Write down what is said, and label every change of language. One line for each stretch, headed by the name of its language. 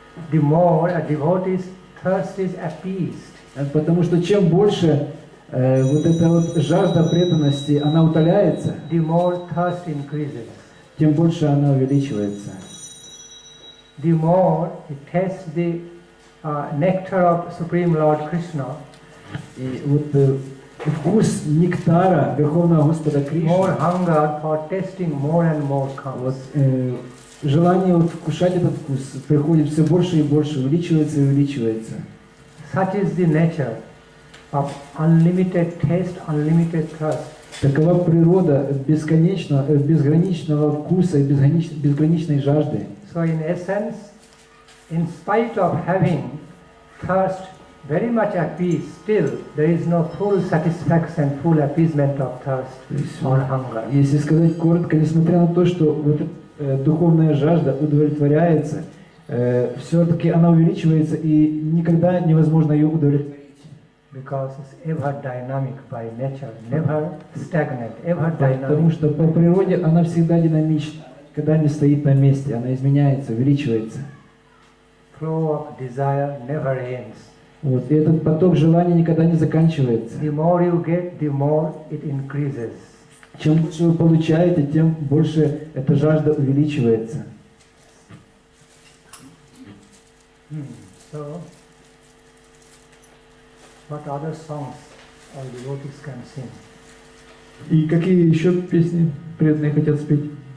English: The more a devotee's thirst is appeased.
Russian: Потому что чем больше вот эта вот жажда преданности, она утоляется,
English: the more thirst increases.
Russian: Тем больше она увеличивается.
English: The more he tastes the nectar of Supreme Lord Krishna.
Russian: И вот вкус нектара Верховного Господа Кришны.
English: More hunger for tasting more and more comes.
Russian: Вот, желание вот вкушать этот вкус приходит все больше и больше, увеличивается и увеличивается.
English: Such is the nature of unlimited taste, unlimited thirst.
Russian: Такова природа безграничного вкуса и безграничной жажды.
English: So in essence, in spite of having thirst very much appeased, still there is no full satisfaction, full appeasement of thirst or hunger.
Russian: Если сказать коротко, несмотря на то, что вот духовная жажда удовлетворяется, все-таки она увеличивается и никогда невозможно ее удовлетворить.
English: Because it's ever dynamic by nature, never stagnant, ever dynamic.
Russian: Потому что по природе она всегда динамична, когда не стоит на месте, она изменяется, увеличивается.
English: Flow of desire never ends.
Russian: Вот, и этот поток желаний никогда не заканчивается.
English: The more you get, the more it increases.
Russian: Чем больше вы получаете, тем больше эта жажда увеличивается.
English: So, what other songs all devotees can sing?
Russian: И какие еще песни преданные хотят спеть?